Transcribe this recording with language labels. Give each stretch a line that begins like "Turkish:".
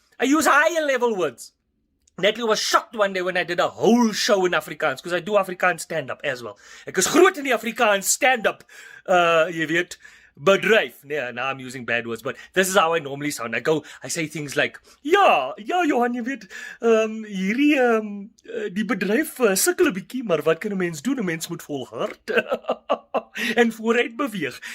English: I use higher level words. Natalie was shocked one day when I did a whole show in Afrikaans, because I do Afrikaans stand-up as well.
Afrikaans: Ek is groot in die Afrikaans stand-up, jy weet, bedryf.
English: Yeah, now I'm using bad words, but this is how I normally sound. I say things like,
Afrikaans: ja, Johan, jy weet, hierdie, die bedryf sukkel 'n bietjie, maar wat kan 'n mens doen? 'n Mens moet volhard en vooruit beweeg.